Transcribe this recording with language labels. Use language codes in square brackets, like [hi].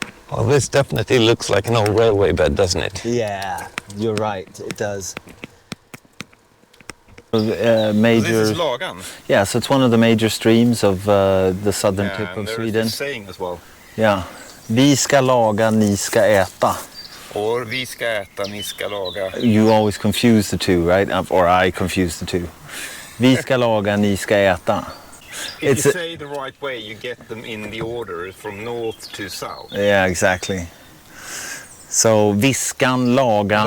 [en] Well, this definitely looks like an old railway bed, doesn't it? Yeah, you're right, it does. Major, This is Lagan. yeah, so it's one of the major streams of the southern tip of Sweden. This saying as well. [sv] Yeah, vi ska laga, ni ska äta. Or vi ska äta, ni ska laga. [en] You always confuse the two, right? Or I confuse the two. [sv] Vi ska laga, ni ska äta. [en] If you say the right way, you get them in the order from north to south. Yeah, exactly. So viskan, lagan.